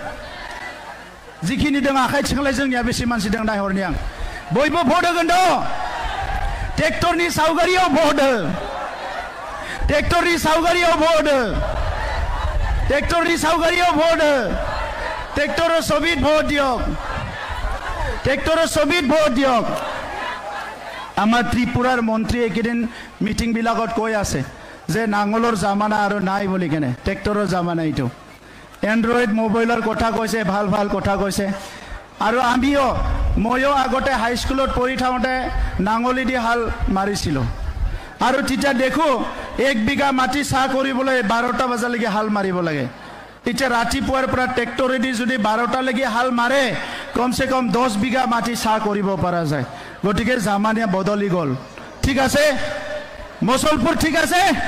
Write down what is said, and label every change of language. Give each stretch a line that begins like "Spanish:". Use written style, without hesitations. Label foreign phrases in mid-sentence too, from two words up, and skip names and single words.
Bodo: जिखिनि दङ आखाइ थिखांलाय जोंनिया बेसे मानसि दं नायहरनि आं बयबो भट होगोन द' ट्रेक्टरनि सावगारियाव भट हो ट्रेक्टरनि सावगारियाव भट हो ट्रेक्टरनि सावगारियाव भट हो
Assamese: ट्रेक्टৰৰ ছবিত ভোট দিয়ক ट्रेक्टৰৰ ছবিত ভোট দিয়ক আমাৰ ত্ৰিপুৰাৰ মন্ত্ৰী একেদিন মিটিং বিলাকত কৈ আছে যে নাঙলৰ জামানা আৰু নাই বুলি কেনে ট্ৰেক্টৰৰ জামানা এইটো এন্ড্ৰইড মোবাইলৰ কথা কৈছে ভাল ভাল কথা কৈছে আৰু আমিও ময়ো আগতে হাই স্কুলত পঢ়ি থাকোঁতে নাঙলি দি হাল মাৰিছিলোঁ আৰু তেতিয়া দেখো 1 বিঘা মাটি চাহ কৰিবলৈ 12টা বজালৈকে হাল মাৰিব লাগে এতিয়া ৰাতিপুৱাৰ পৰা ট্ৰেক্টৰেদি যদি 12টালৈকে হাল মাৰে কমসে কম 10 বিঘা মাটি চাহ কৰিব পৰা যায় গতিকে জামানিয়া বদলি গ'ল ঠিক আছে মছলপুৰ ঠিক আছে